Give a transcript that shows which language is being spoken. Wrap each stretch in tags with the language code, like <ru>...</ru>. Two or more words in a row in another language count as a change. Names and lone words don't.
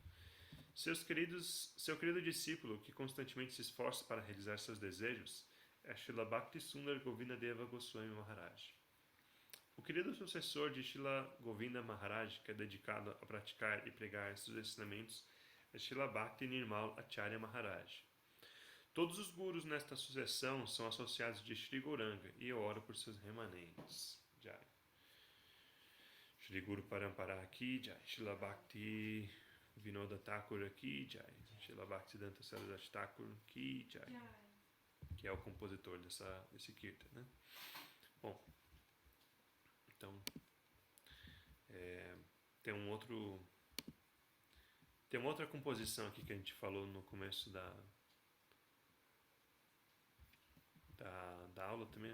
<pt>Seu querido discípulo, que constantemente se esforça para realizar seus desejos, é Srila Bhakti Sundar Govinda Deva Goswami Maharaj. O querido sucessor de Srila Govinda Maharaj, que é dedicado a praticar e pregar seus ensinamentos, é Srila Bhakti Nirmal Acharya Maharaj. Todos os gurus nesta sucessão são associados de Shri Gauranga e eu oro por seus remanentes. Jai. Shri Guru Parampara aqui, Jai. Srila Bhakti Vinoda Thakur aqui, Jai. Srila Bhakti Danta Saraswati Thakur aqui, Jai. Que é o compositor desse kirtan, né? Bom, então tem uma outra composição aqui que a gente falou no começo da aula também.</pt>